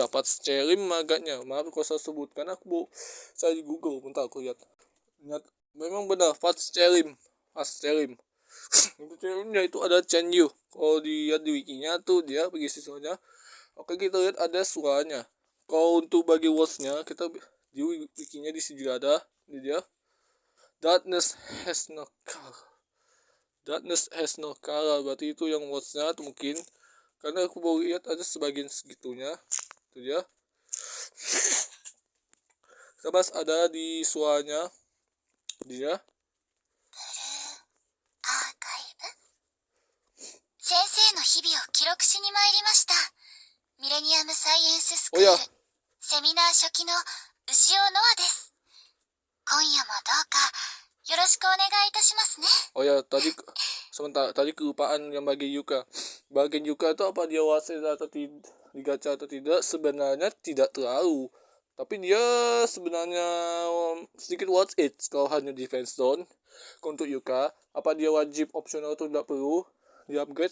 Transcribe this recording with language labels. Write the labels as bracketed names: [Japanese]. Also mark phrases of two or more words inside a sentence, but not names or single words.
[Indonesian] Pats Cerim agaknya maaf kalau saya sebutkan saya di Google bentar aku lihat memang benar Pats Cerim untuk Cerimnya itu ada Chen Yu. Kalau dilihat di wikinya tuh dia bagi siswanya. Oke, kita lihat ada suaranya. Kalau untuk bagi words-nya kita di wikinya di sini juga ada ini dia. [English] Darkness has no color [Indonesian] berarti itu yang words-nya tuh mungkin karena aku baru lihat ada sebagian segitunya. Itu dia. Kita bahas ada di suaranya dia. [Japanese] 先生の日々を記録しに参りました。ミレニアムサイエンススクール [Indonesian] Oh ya, [Japanese] セミナー初期の牛尾ノアです。今夜もどうかよろしくお願いいたしますね。 [Indonesian] oh ya tadi kelupaan yang bagi Yuka. Bagian Yuka itu apa dia wasit atau tidak, digacha atau tidak sebenarnya tidak terlalu. Tapi dia sebenarnya sedikit [English] worth it [Indonesian] kalau hanya [English] defense down. [Indonesian] Untuk Yuka, apa dia wajib optional atau tidak perlu di upgrade?